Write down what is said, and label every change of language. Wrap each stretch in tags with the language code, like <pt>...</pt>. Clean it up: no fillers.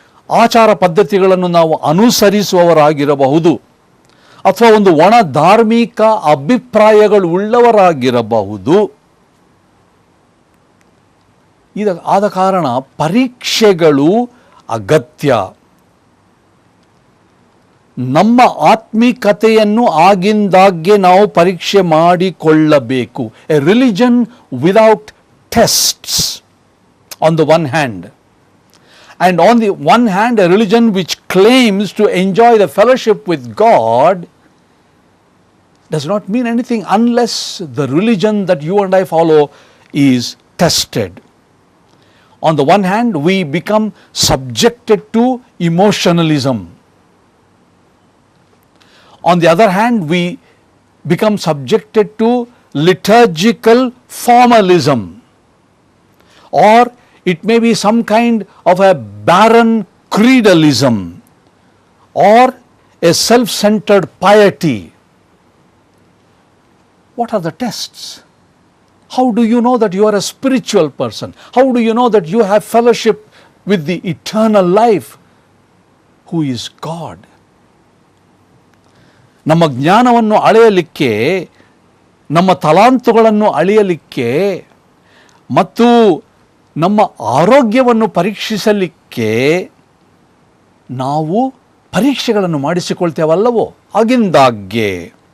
<kn>ಆಚಾರ ಪದ್ಧತಿಗಳನ್ನು ನಾವು ಅನುಸರಿಸುವವರಾಗಿರಬಹುದು ಅಥವಾ ಒಂದು ಒಣ ಧಾರ್ಮಿಕ ಅಭಿಪ್ರಾಯಗಳು ಉಳ್ಳವರಾಗಿರಬಹುದು. ಆದ ಕಾರಣ ಪರೀಕ್ಷೆಗಳು ಅಗತ್ಯ. ನಮ್ಮ ಆತ್ಮಿಕತೆಯನ್ನು ಆಗಿಂದಾಗ್ಗೆ ನಾವು ಪರೀಕ್ಷೆ ಮಾಡಿಕೊಳ್ಳಬೇಕು.</kn> <en>A religion without tests on the one hand, and on the one hand a religion which claims to enjoy the fellowship with God does not mean anything unless the religion that you and I follow is tested. On the one hand, we become subjected to emotionalism. On the other hand, we become subjected to liturgical formalism. Or It may be some kind of a barren creedalism or a self-centered piety. What are the tests? How do you know that you are a spiritual person? How do you know that you have fellowship with the eternal life, who is God?</en> <kn>ನಮ್ಮ ಜ್ಞಾನವನ್ನು ಅಳೆಯಲಿಕ್ಕೆ, ನಮ್ಮ ತಲಾಂತುಗಳನ್ನು ಅಳೆಯಲಿಕ್ಕೆ ಮತ್ತು ನಮ್ಮ ಆರೋಗ್ಯವನ್ನು ಪರೀಕ್ಷಿಸಲಿಕ್ಕೆ ನಾವು ಪರೀಕ್ಷೆಗಳನ್ನು ಮಾಡಿಸಿಕೊಳ್ತೇವಲ್ಲವೋ ಆಗಿಂದಾಗ್ಗೆ.</kn>